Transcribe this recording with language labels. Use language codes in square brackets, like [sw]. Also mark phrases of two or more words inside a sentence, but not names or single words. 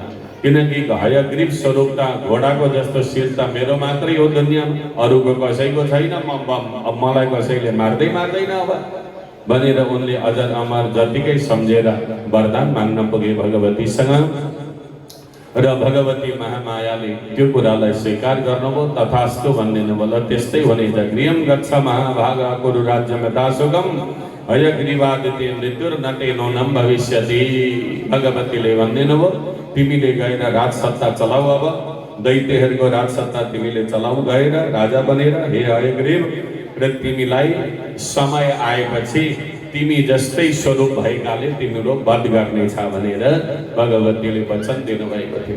[ne] किनकि हयग्रीव स्वरूप त घोडाको जस्तो शिर त मेरो मात्रै हो दुनियाँमा, अरूको कसैको छैन। मलाई कसैले मार्दैन अब भनेर उनले अजर अमर जतिकै सम्झेर वरदान माग्न पुगे भगवतीसँग। र भगवती महामायाले त्यो कुरालाई स्वीकार गर्नुभयो। तथास्तु भनिदिनुभयो, त्यस्तै हुनेछ। [sa] गृहं गच्छ महाभागा कुरु राज्यं यथा सुखम् हयग्रीवादिते मृत्युर्नटेनोनं भविष्यति। [ne] भगवतीले भनिदिनुभयो, तिमीले गएर राजसत्ता चलाऊ, अब दैत्यहरूको राजसत्ता तिमीले चलाऊ गएर राजा बनेर। हे हयग्रीव, र तिमीलाई समय आएपछि तिमी जस्तै स्वरूप भएकाले तिम्रो वध गर्नेछ भनेर भगवतीले वचन दिनुभएको थियो।